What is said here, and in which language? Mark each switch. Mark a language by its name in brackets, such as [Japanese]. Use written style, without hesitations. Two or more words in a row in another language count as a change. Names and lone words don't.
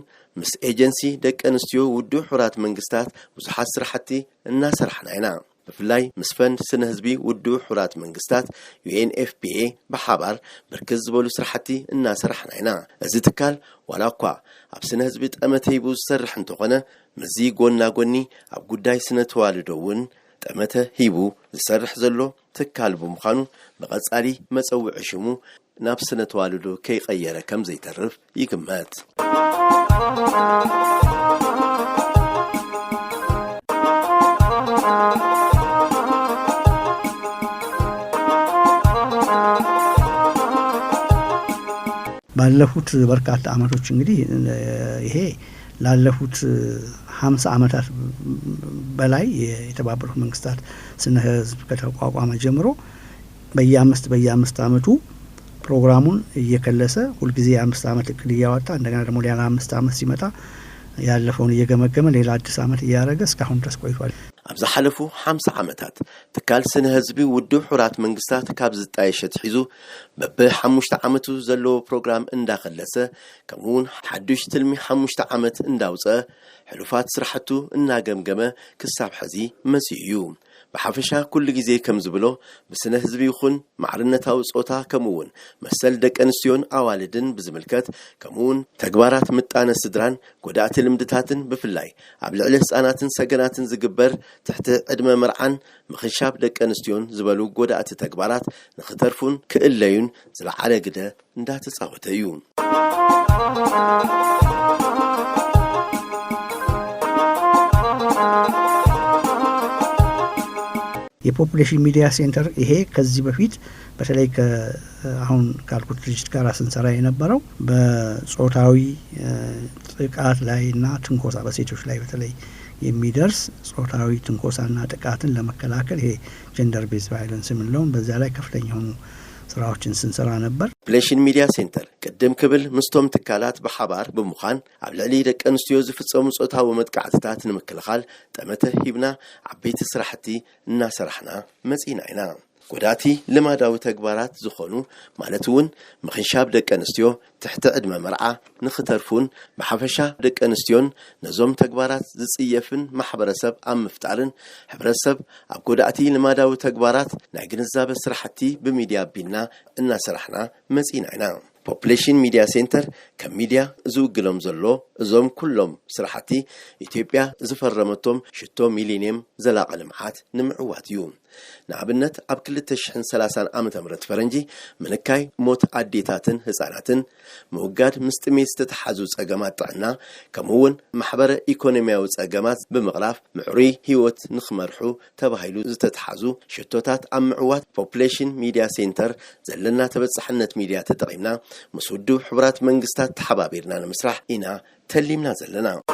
[Tigrinya] ምስ ኤጀንሲ ደቂ ኣንስትዮ ውድብ ሕቡራት መንግስታት ብዙሓት ስራሕቲ እናሰርሕና ኢና ብፍላይ ምስ ፈንድ ስነ ህዝቢ ውድብ ሕቡራት መንግስታት UNFPA ብሓባር ብርክዝ ዝበሉ ስራሕቲ እናሰርሕና ኢና እዚ ትካል ዋላ እኳ ኣብ ስነ ህዝቢ ጠመተ ሂቡ ዝሰርሕ እንተኾነ ምዚ ጎና ጎኒ ኣብ ጉዳይ ስነ ተዋልዶ እውን ጠመተ ሂቡ ዝሰርሕ ዘሎ ትካል ብምዃኑ ብቐጻሊ መፀውዒ ሽሙ ናብ ስነ ተዋልዶ ከይቀየረ ከም ዘይተርፍ ይግመት [Amharic] ባለፉት በርካታ አመቶች እንግዲህ ይሄ ላለፉት 50 አመታት በላይ የተባበሩት መንግስታት ስነ ህዝብ ከተቋቋመ ጀምሮ በየ5 አመቱ ፕሮግራሙን እየከለሰ ሁሉ ጊዜ 5 አመት እቅድ ያወጣ እንደገና ደግሞ ሌላ 5 አመት ሲመጣ ያለፈውን እየገመገመ ሌላ አዲስ አመት ያያረገ እስካሁን ድረስ ቆይቷል [Tigrinya] ኣብዛ ሓለፉ 50 ዓመታት ትካል ስነ ህዝቢ ውድብ ሕቡራት መንግስታት ካብ ዝጣየሸት ሒዙ በ5 ዓመቱ ዘለዎ ፕሮግራም እንዳኸለሰ ከምኡውን ሓድሽ ትልሚ 5 ዓመት እንዳውፀ ሕሉፋት ስራሕቱ እናገምገመ ክሳብ ሕዚ መጽኡ እዩ በሓፈሻ ኩሉ ጊዜ ከም ዝብሎ ብስነ ህዝቢ ይኹን ማዕርነታዊ ጾታ ከምኡውን መሰል ደቂ ኣንስትዮን ኣዋልድን ብዝምልከት ከምኡውን ተግባራት ምጣነ ስድራን ጎዳእቲ ልምድታትን ብፍላይ ኣብ ልዕሊ ህፃናትን ሰገናትን ዝግበር ትሕቲ ዕድመ መርዓን ምኽንሻብ ደቂ ኣንስትዮን ዝበሉ ጎዳእቲ ተግባራት ንኽተርፉን ክእለዩን ዝለዓለ ግደ እንዳተጻወተ እዩ [Amharic] የፖፑሌሽን ሚዲያ ሴንተር ይሄ ከዚህ በፊት በተለይ አሁን ካልኩት ድርጅት ጋር ስንሰራ የነበረው በጾታዊ ጥቃት ላይና ትንኮሳ በሴቶች ላይ በተለይ የሚደርስ ጾታዊ ትንኮሳና ጥቃትን ለመከላከል ይሄ [English] gender based violence [Amharic] ምንለውን በዛ ላይ ከፍተኛ ሆኑ ስራዎችን ስንሰራ ነበር [Tigrinya] ፖፑሌሽን ሚዲያ ሴንተር ቅድም ክብል ምስቶም ትካላት በሓባር ብምዃን ኣብ ልዕሊ ደቂ ኣንስትዮ ዝፍጸሙ ጾታዊ መጥቃዕትታት ንምክልኻል ጠመተ ሂብና ዓበይቲ ስራሕቲ እናሰርሕና መጺና ኢና ጎዳእቲ ልማዳዊ ተግባራት ዝኾኑ ማለት እውን ምኽንሻብ ደቂ ኣንስትዮ ትሕቲ ዕድመ መርዓ ንኽተርፉን ብሓፈሻ ደቂ ኣንስትዮን ነዞም ተግባራት ዝጽየፍን ማሕበረሰብ ኣብ ምፍጣርን ሕብረተሰብ ኣብ ጎዳእቲ ልማዳዊ ተግባራት ናይ ግንዛበ ስራሕቲ ብሚድያ ቢልና እናሰርሕና መጺና ኢና ፖፑሌሽን ሚዲያ ሴንተር ከም ሚድያ ዝውግሎም ዘሎ እዞም ኩሎም ስራሕቲ ኢትዮጵያ ዝፈረመቶም 6 ሚሊዮን ዘላቂ ልምዓት ንምዕዋት እዩ ንኣብነት ኣብ 2030 ዓመተ ምህረት ፈረንጂ ምንካይ ሞት ኣዴታትን ህፃናትን ምውጋድ ምስጥሜ ዝተተሓዙ ጸገማት ጥዕና ከምኡውን ማሕበረ ኢኮኖሚያዊ ጸገማት ብምቕራፍ ምዕሩይ ህይወት ንኽመርሑ ተባሂሉ ዝተተሓዙ ሽቶታት ኣብ ምዕዋት ፖፑሌሽን ሚዲያ ሴንተር ዘለና ተበጻሕነት ሚድያ ተጠቒምና ምስ ውድብ ሕቡራት መንግስታት ተሓባቢርና ንምስራሕ ኢና ተሊምና ዘለና